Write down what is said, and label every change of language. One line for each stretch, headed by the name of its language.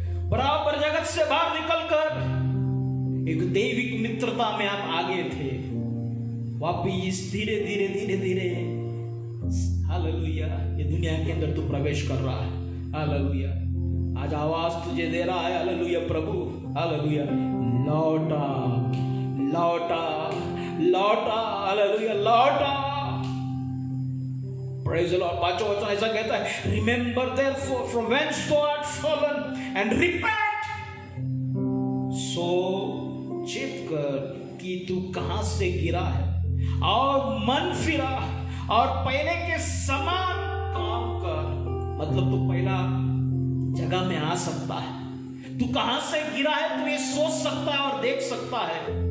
Hindi: बराबर जगत से बाहर निकलकर एक दैविक मित्रता में आप आगे थे, वापिस धीरे धीरे धीरे धीरे, हालेलुया, ये दुनिया के अंदर तू प्रवेश कर रहा है। हालेलुया। आज आवाज तुझे दे रहा है, हालेलुया प्रभु, हालेलुया, लौटा लौटा लौटा, हालेलुया, लौटा।
English: Praise the Lord।
Hindi: 5वां वचन ऐसा कहता है,
English: Remember therefore from whence thou art fallen and repent।
Hindi: सो चित कर कि तू कहां से गिरा है और मन फिरा और पहले के समान काम कर। मतलब तू पहला जगह में आ सकता है, तू कहां से गिरा है तू ये सोच सकता है और देख सकता है।